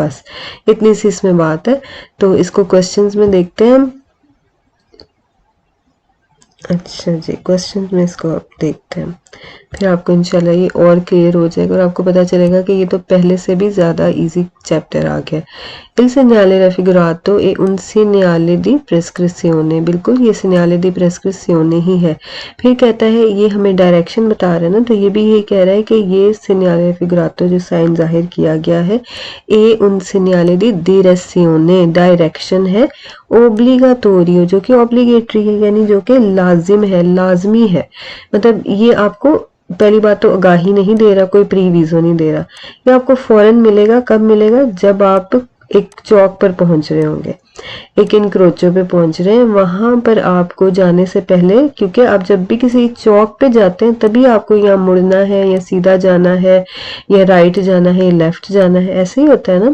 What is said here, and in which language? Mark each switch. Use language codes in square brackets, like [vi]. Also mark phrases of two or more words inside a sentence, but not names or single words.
[ur] بس اتنی سی اس میں بات ہے. تو اس کو کوئسچنز میں دیکھتے ہیں ہم۔ اچھا جی، کوئسچن میں اس کو آپ دیکھتے ہیں، پھر آپ کو ان شاء اللہ یہ اور کلیئر ہو جائے گا اور آپ کو پتا چلے گا کہ یہ تو پہلے سے بھی زیادہ [en] easy chapter [ur] آ گیا. [it] इल segnale raffigurato e un segnale di prescrizione, [ur] بالکل یہ [it] segnale di prescrizione [ur] ہی ہے. پھر کہتا ہے، یہ ہمیں ڈائریکشن بتا رہا ہے نا، تو یہ بھی یہی کہہ رہا ہے کہ یہ [it] segnale raffigurato [ur] جو سائن ظاہر کیا گیا ہے, [it] è un segnale di direzione, [ur] ڈائریکشن ہے، اوبلیگاتوریو جو کہ اوبلیگیٹری ہے، یعنی جو کہ لازم ہے، لازمی ہے. مطلب یہ آپ کو پہلی بات تو آگاہی نہیں دے رہا، کوئی پریویزو نہیں دے رہا، یہ آپ کو فوراً ملے گا. کب ملے گا، جب آپ ایک چوک پر پہنچ رہے ہوں گے، ایک انکروچو پہ پہنچ رہے ہیں، وہاں پر آپ کو جانے سے پہلے، کیونکہ آپ جب بھی کسی چوک پہ جاتے ہیں تبھی آپ کو یہاں مڑنا ہے، یا سیدھا جانا ہے، یا رائٹ جانا ہے، یا لیفٹ جانا ہے، ایسے ہی ہوتا ہے نا.